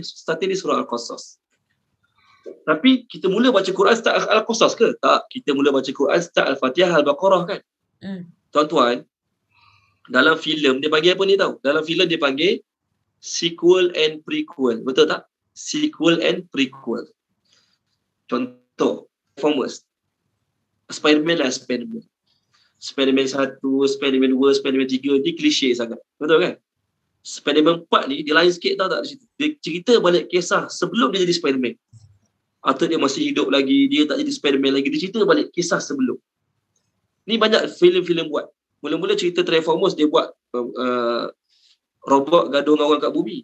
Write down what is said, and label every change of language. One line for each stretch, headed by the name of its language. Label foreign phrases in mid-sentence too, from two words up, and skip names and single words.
Malay: Starting dia surah Al-Qasas. Tapi kita mula baca Quran start Al-Qasas ke? Tak, kita mula baca Quran start Al-Fatihah, Al-Baqarah kan? Tuan-tuan, dalam filem dia panggil apa ni tahu? Dalam filem dia panggil
English: sequel and prequel.
Malay: Betul tak?
English: Sequel and prequel.
Malay: Contoh, Transformers. Spider-Man lah Spider-Man. Spider-Man 1, Spider-Man 2, Spider-Man 3 ni klise sangat. Betul kan? Spider-Man 4 ni dia lain sikit tau tak? Dia cerita balik kisah sebelum dia jadi Spider-Man. Atau dia masih hidup lagi, dia tak jadi Spider-Man lagi. Dia cerita balik kisah sebelum. Ni banyak filem-filem buat. Mula-mula cerita Transformers dia buat robot gaduh dengan orang kat bumi.